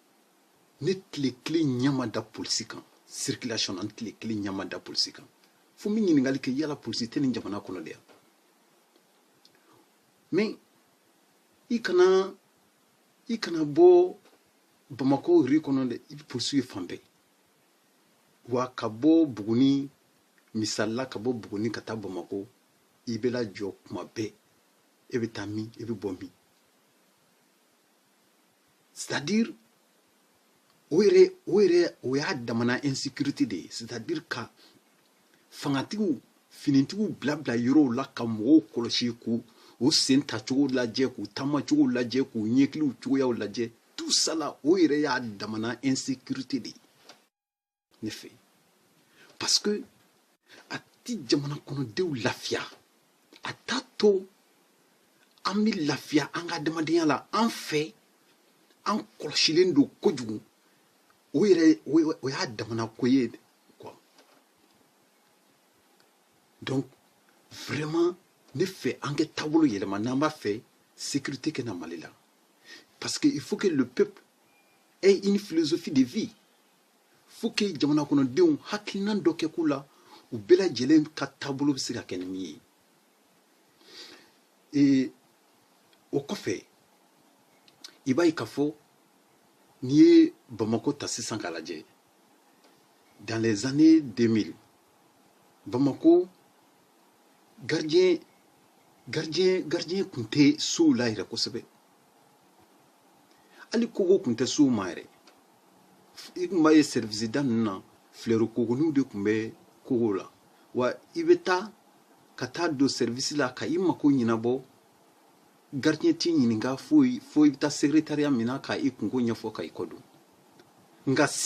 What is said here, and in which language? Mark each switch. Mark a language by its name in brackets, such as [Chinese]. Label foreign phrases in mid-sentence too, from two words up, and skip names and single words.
[Bambara] ɲɛ ma da polisi kan circulation na n tile kelen ɲɛ ma da polisi kan fo n bɛ ɲininkali kɛ yala polisi tɛ nin jamana kɔnɔ de yan mais i kana bɔ Bamako ri kɔnɔ dɛ i bɛ polisi ye fan bɛɛ wa ka bɔ Buguni misalila ka bɔ Buguni ka taa Bamako i bɛ lajɔ kuma bɛɛ e bɛ taa min e bɛ bɔ min [French] c'est-à-dire [Bambara] o y'a damana insécurité de ye [French] c'est-à-dire [Bambara] ka fangatigiw finitigiw bila yɔrɔw la ka mɔgɔw kɔlɔsi k'u sen tacogo lajɛ k'u taamacogo lajɛ k'u ɲɛkiliw cogoyaw lajɛ [French] tout ça là [Bambara] o yɛrɛ y'a damana insécurité de ye ne fɛ [French] parce que [Bambara] a ti jamana kɔnɔdenw lafiya a t'a to an bɛ lafiya an ka adamadenya la an fɛ an kɔlɔsilen don kojugu o y'a damana ko ye quoi [French] donc vraiment [Bambara] ne fɛ an kɛ taabolo yɛlɛma n'an b'a fɛ sécurité kɛ na Mali la [French] parce que il faut que le peuple ait une philosophie de vie faut que [Bambara] jamana kɔnɔdenw hakilina dɔ kɛ k'u la u bɛɛ lajɛlen ka taabolo bɛ se ka kɛ ni min ye o kɔfɛ i b'a ye k'a fɔ n'i ye Bamako ta sisan k'a lajɛ [French] dans les années 2000 [Bambara] Bamako gardien tun tɛ sow la yɛrɛ kosɛbɛ hali kogo tun tɛ sow ma yɛrɛ i tun b'a ye service da ninnu na fleur kogoniw de tun bɛ kogo la wa i bɛ taa ka taa don service la ka i mako ɲɛnabɔ gardien t'i ɲininka fo i bɛ taa secrétariat min na ka i kunko ɲɛfɔ ka i kɔ don nka